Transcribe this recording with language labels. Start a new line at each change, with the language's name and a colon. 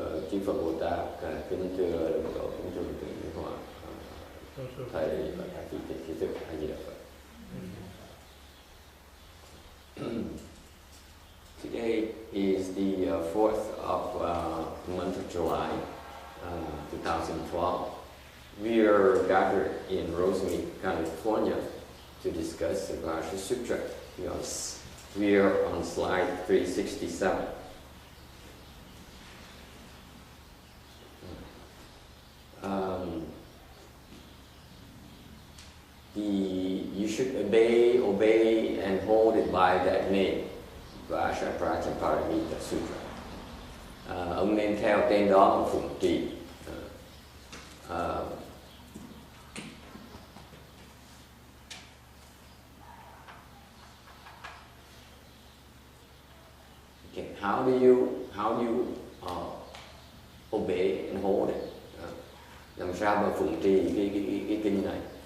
Vietnamese: Chư Phật Bồ Tát, kính thưa đồng độ, kính thưa Thượng Nguyên Hòa, thầy và các vị tỷ khí thực, A Di Đà Phật.
English: Today is the 4th of month of July, 2012. We are gathered in Rosemead, California to discuss the Vajra Sutra. We are on slide 367. You should obey and hold it by that name, Vajra Prajaparamita Sutra.
Vietnamese: Ông nên theo tên đó mà phụng trì.
English: Okay. How do you obey and hold it?
Vietnamese: Làm sao mà phụng trì cái kinh này?